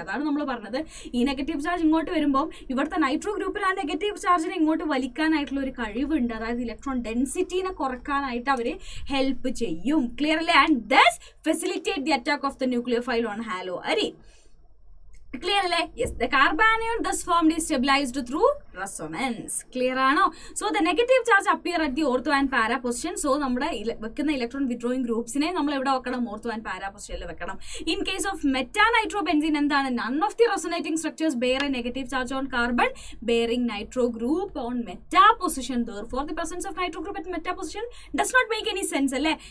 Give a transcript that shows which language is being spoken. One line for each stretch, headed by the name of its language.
Malayalam: അതാണ് നമ്മൾ പറഞ്ഞത്, ഈ നെഗറ്റീവ് ചാർജ് ഇങ്ങോട്ട് വരുമ്പോൾ ഇവിടുത്തെ നൈട്രോ ഗ്രൂപ്പിൽ ആ നെഗറ്റീവ് ചാർജിനെ ഇങ്ങോട്ട് വലിക്കാനായിട്ടുള്ള ഒരു കഴിവുണ്ട്. അതായത് ഇലക്ട്രോൺ ഡെൻസിറ്റിനെ കുറക്കാനായിട്ട് അവർ ഹെൽപ്പ് ചെയ്യും. ക്ലിയർ അല്ലേ?
English: And thus facilitate the attack of the nucleophile on haloarine.
Malayalam: Clear അല്ലേ?
English: Yes, the carbanion thus formed is stabilized through resonance. Clear ആണോ? So the negative charge appear at the ortho and para position.
Malayalam: So നമ്മുടെ വെക്കുന്ന electron withdrawing ഗ്രൂപ്പ്സിനെ നമ്മൾ എവിടെ വെക്കണം, ortho and para പൊസിഷനിൽ വെക്കണം.
English: In case of meta nitrobenzene എന്താണ്, none of the resonating structures bear a negative charge on carbon bearing nitro group on meta position. Therefore the presence of nitro group at meta position does not make any sense അല്ലേ?